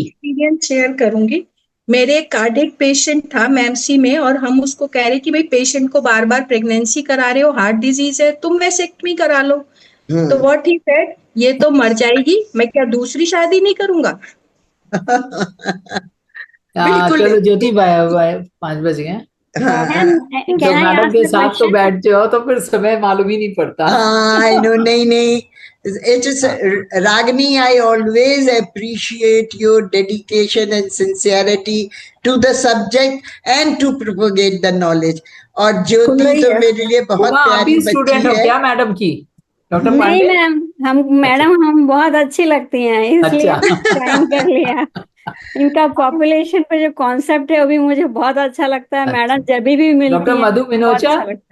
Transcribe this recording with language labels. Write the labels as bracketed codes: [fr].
[hi] Experience share करूंगी. मेरे एक कार्डियक पेशेंट था मैमसी में, और हम उसको कह रहे कि भाई पेशेंट को बार बार प्रेगनेंसी करा रहे हो, हार्ट डिजीज है, तुम वेसेक्टमी करा लो. तो [en] what he said, [hi] ये तो मर जाएगी, मैं क्या दूसरी शादी नहीं करूंगा. चलो ज्योति, 5 बज गए. तो मैडम के साथ तो बैठ जाओ तो फिर समय मालूम ही नहीं पड़ता. [en] I know. नहीं, it is Ragini, I always appreciate your dedication and sincerity to the subject and to propagate the knowledge. [hi] और ज्योति तो मेरे लिए बहुत प्यारी स्टूडेंट बच्ची हो है. क्या मैडम की? डॉक्टर नहीं मैम, हम बहुत अच्छी लगती हैं, इसलिए ज्वाइन कर लिया. इनका पॉपुलेशन पे जो कॉन्सेप्ट है वो भी मुझे बहुत अच्छा लगता है. मैडम जब भी मिलती है. डॉक्टर मधु मिनोचा